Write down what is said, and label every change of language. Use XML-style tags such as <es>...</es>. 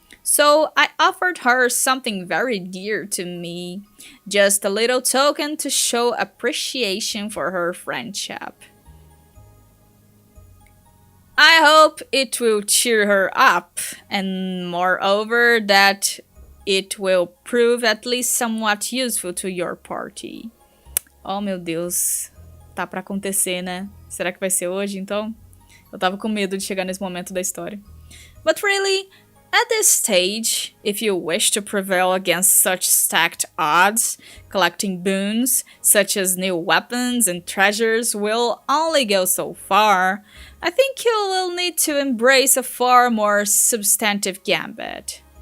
<en>So I offered her something very dear to me, just a little token to show appreciation for her friendship. I hope it will cheer her up, and moreover that it will prove at least somewhat useful to your party.</en> <pt>Oh meu Deus, tá pra acontecer, né? Será que vai ser hoje então? Eu tava com medo de chegar nesse momento da história.</pt> <en>But really, at this stage, if you wish to prevail against such stacked odds, collecting boons, such as new weapons and treasures, will only go so far. I think you will need to embrace a far more substantive gambit.</en>